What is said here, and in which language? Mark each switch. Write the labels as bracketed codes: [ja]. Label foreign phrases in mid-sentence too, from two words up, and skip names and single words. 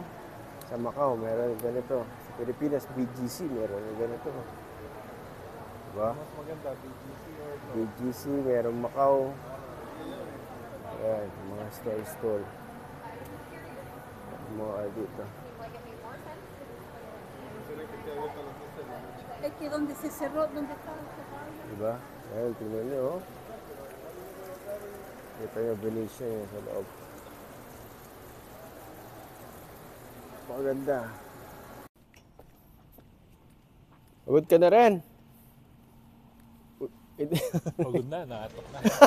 [tl] Sa Macau, meron ganito. Sa Pilipinas, BGC, meron ganito. Diba? Mas maganda, BGC or no? BGC, meron Macau. Ayan, mga store. Mga dito. [es] Es que donde se cerró, donde estaba. [tl] Diba? Ayan, tingnan nyo. Oh. Ito yung Venetian yung sa loob. Maganda. Pagod ka na rin. Pagod na, nakatok na.